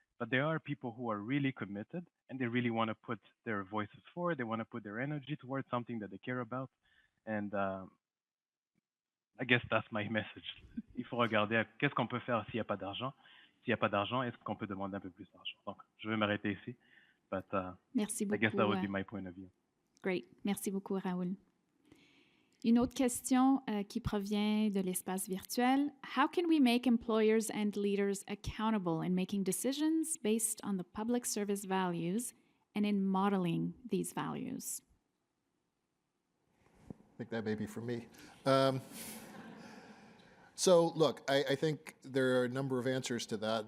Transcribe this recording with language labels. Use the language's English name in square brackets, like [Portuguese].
[English] But there are people who are really committed and they really want to put their voices forward. They want to put their energy towards something that they care about. And I guess that's my message. [French] Il faut regarder qu'est-ce qu'on peut faire s'il n'y a pas d'argent. S'il n'y a pas d'argent, est-ce qu'on peut demander un peu plus d'argent? Donc, je vais m'arrêter ici. [English] But [French] Merci beaucoup. [English] I guess that would be my point of view. [French] Great. Merci beaucoup, Raoul. Une autre question qui provient de l'espace virtuel. [English] How can we make employers and leaders accountable in making decisions based on the public service values and in modeling these values? I think that may be for me. So look, I think there are a number of answers to that.